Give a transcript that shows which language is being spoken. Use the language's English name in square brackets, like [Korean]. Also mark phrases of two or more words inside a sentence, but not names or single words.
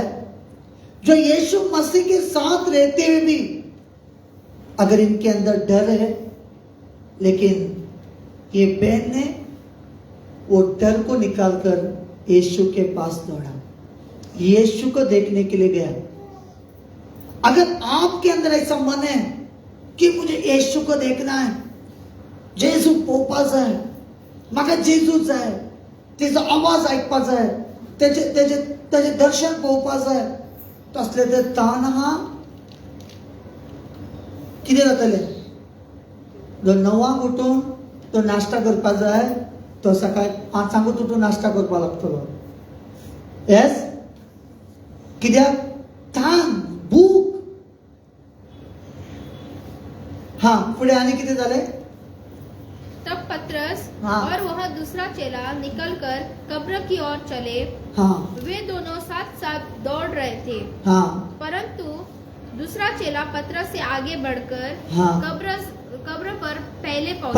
[Hindi] जो यीशु मसीह के साथ रहते हुए भी अगर इनके अंदर डर है, लेकिन ये बहन ने वो डर को निकालकर यीशु के पास दौड़ा. यीशु को देखने के लिए गया। अगर आपके अंदर ऐसा मन है की मुझे यीशु को देखना आहे, [Konkani] जेजू पोवपाचो आहे, म्हाका जेजू जाय, तेजो आवाज आयकपाचो आहे, तेजे दर्शन पोवपाचो आहे, तसले ते ताण आहा कितें जातलें? जो 9 उठून तो नाश्ता करपा जाय, तो सकाळी 5 उठून नाश्ता करपा लागतलो। येस, कित्याक ताण, भूक। [Hindi] हाँ, [Konkani] पुढे आणि किती झाले? [Hindi] तब पतरस हाँ। और वह दूसरा चेला निकलकर कब्र की ओर चले। हाँ, वे दोनों साथ साथ दौड़ रहे थे, हाँ, परंतु दूसरा चेला पतरस से आगे बढ़कर हाँ। कब्र पर पहले पहुंचा।